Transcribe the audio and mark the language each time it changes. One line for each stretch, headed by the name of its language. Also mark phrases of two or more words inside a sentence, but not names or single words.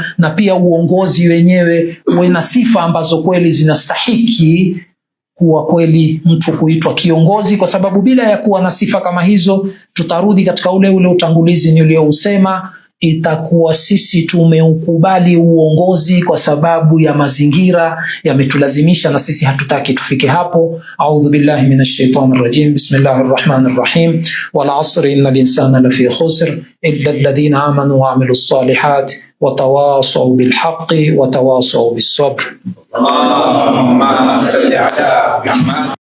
Swahili: Na pia uongozi wenyewe uwe na sifa ambazo kweli zinastahiki kuwa kweli mtu kuitwa kiongozi, kwa sababu bila ya kuwa na sifa kama hizo tutarudi katika ule utangulizi niliousema. Itakuwa sisi tumeukubali uongozi kwa sababu ya mazingira yametulazimisha, na sisi hatutaki tufike hapo.
Arabic: أعوذ بالله من الشيطان الرجيم. بسم الله الرحمن الرحيم. والعصر إن الإنسان لفي خسر إلا الذين آمنوا وعملوا الصالحات وتواصوا بالحق وتواصوا بالصبر. اللهم صل على محمد.